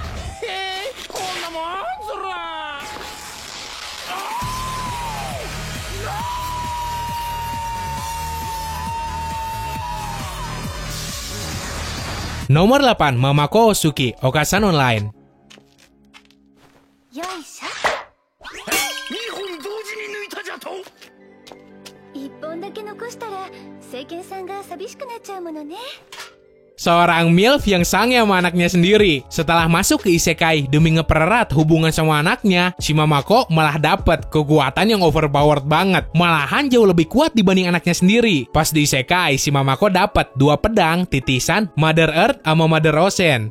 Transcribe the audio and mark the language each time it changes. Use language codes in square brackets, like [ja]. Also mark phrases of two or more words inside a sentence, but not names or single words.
[id] Nomor 8, Mamako Osuki, Okasan Online. [ja] よいしょ 2本同時に抜いたじゃと。一本だけ残したら聖剣さんが寂しくなっちゃうものね。 [id] Seorang MILF yang sange sama anaknya sendiri. Setelah masuk ke isekai demi ngepererat hubungan sama anaknya, si Mamako malah dapet kekuatan yang overpowered banget. Malahan jauh lebih kuat dibanding anaknya sendiri. Pas di isekai, si Mamako dapet 2 pedang, titisan, Mother Earth sama Mother Ocean.